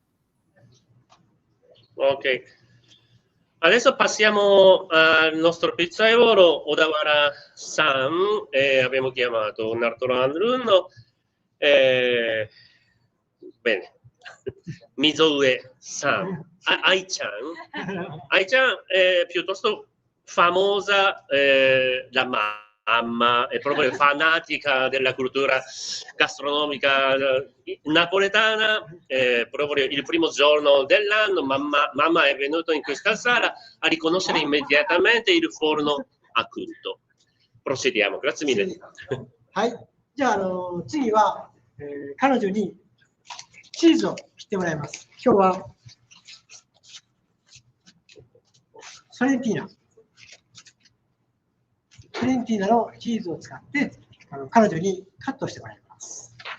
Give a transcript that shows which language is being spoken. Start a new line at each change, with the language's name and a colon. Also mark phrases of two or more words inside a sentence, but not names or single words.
Italian: Ok, adesso passiamo al nostro pizzaiolo Odawara-san, abbiamo chiamato un altro alunno, bene, Mizoue-san, Ai-chan è piuttosto famosa, la mamma, è proprio fanatica della cultura gastronomica napoletana. Proprio il primo giorno dell'anno mamma è venuta in questa sala a riconoscere immediatamente il forno a tutto. Procediamo, grazie mille.
Japanese: はい、じゃあ、次は、彼女にチーズを切ってもらいます。今日はソレンティーナのチーズを使って彼女にカットしてもらいます。